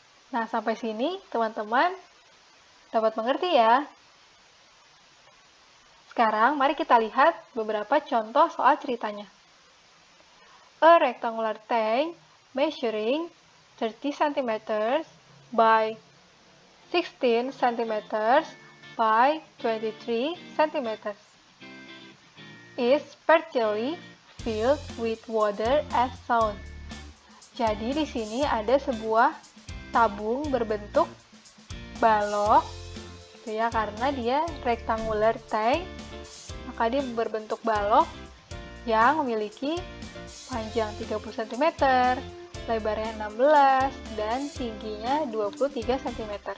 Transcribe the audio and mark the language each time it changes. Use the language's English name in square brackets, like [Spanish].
[Indonesian] Nah, sampai sini teman-teman dapat mengerti ya. Sekarang mari kita lihat beberapa contoh soal ceritanya. [English] A rectangular tank measuring 30 cm by 16 cm by 23 cm is partially filled with water as shown. [Indonesian] Jadi di sini ada sebuah tabung berbentuk balok, gitu ya, karena dia rectangular tank, maka dia berbentuk balok yang memiliki panjang 30 cm, lebarnya 16, dan tingginya 23 cm.